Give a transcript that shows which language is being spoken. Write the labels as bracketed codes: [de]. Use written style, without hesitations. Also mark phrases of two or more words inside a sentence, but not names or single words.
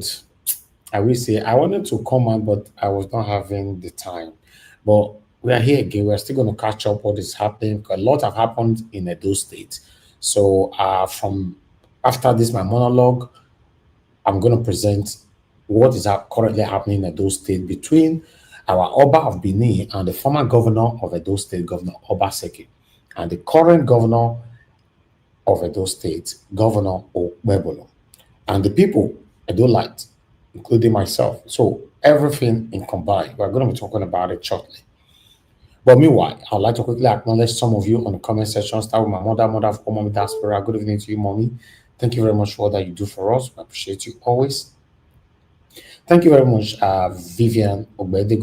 [en] I will say I wanted to come out, but I was not having the time. But we are here again. We're still going to catch up what is happening. A lot have happened in Edo State. So from after this, my monologue, I'm going to present what is currently happening in Edo State between our Oba of Benin and the former governor of Edo State, Governor Obaseki, and the current governor of Edo State, Governor Okpebholo, and the people Edo liked, including myself. So everything in combined, we're going to be talking about it shortly. But meanwhile, I'd like to quickly acknowledge some of you on the comment section. Start with my mother of all Mommy Diaspora. Good evening to you, Mommy. Thank you very much for all that you do for us. We appreciate you always. Thank you very much, Vivian Obede.